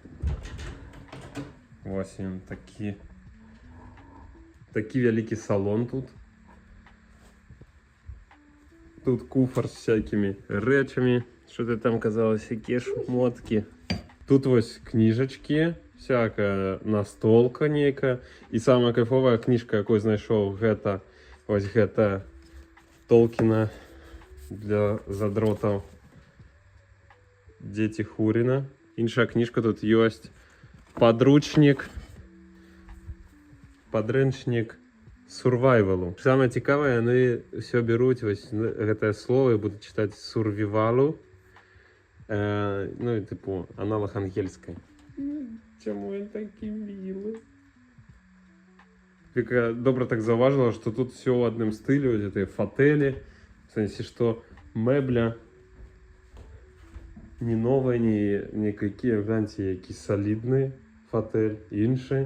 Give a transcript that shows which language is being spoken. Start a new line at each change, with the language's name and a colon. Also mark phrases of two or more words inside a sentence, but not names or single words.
Ukrainian: Ось він такий великий салон тут. Тут куфар з всякими речами. Що ти там казалось, які шмотки. Тут ось книжечки. Всяка настолка нейка. І сама кайфова книжка, яку знайшов,
Belarusian: гэта ось гэта Толкіна для задротів «Дети Хуріна».
Ukrainian: Інша книжка тут ёсць подручник сурвайвалу.
Belarusian: Самое цікаве, яны все беруть ось гэтае слово і будуть читати сурвівалу.
Ukrainian: Ну і типу аналог ангельської. Чому він такий милий? Віка добре так зауважила, що тут все в одному стилі, ось ці фотелі, в сенсі, що мебля не новая, ніякі, гляньте, які солідні фотель, інші.